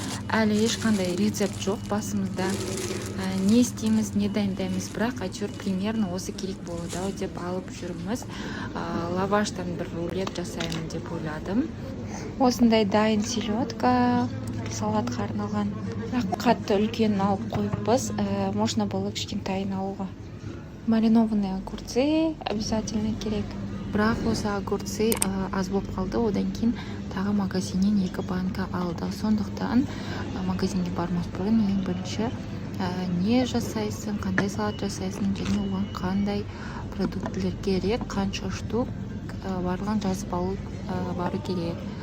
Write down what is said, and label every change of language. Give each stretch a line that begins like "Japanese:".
Kazakh: Әлі ешқандай рецепт жоқ басымызда. Не істейміз, не дайындаймыз, бірақ әйтеуір
Russian: примерно
Kazakh: осы керек болады ау деп алып жүрміз. Лаваштан бір рулет жасаймын деп ойладым. Осындай дайын селедка салатқа арналған. Қатты үлкен алып қойыппыз.
Russian: Можно было
Kazakh: кішкентайын алуға.
Russian: Маринованные огурцы обязательно
Kazakh: керек. Бірақ осы огурцы аз болып қалды. Одан кейін тағы магазиннен 2 банка алдық. Сондықтан магазинге бармас бұрын ең бірінші не жасайсың, қандай салат жасайсың және оған қандай продуктілер керек, қанша штук барлығын жазып бару керек.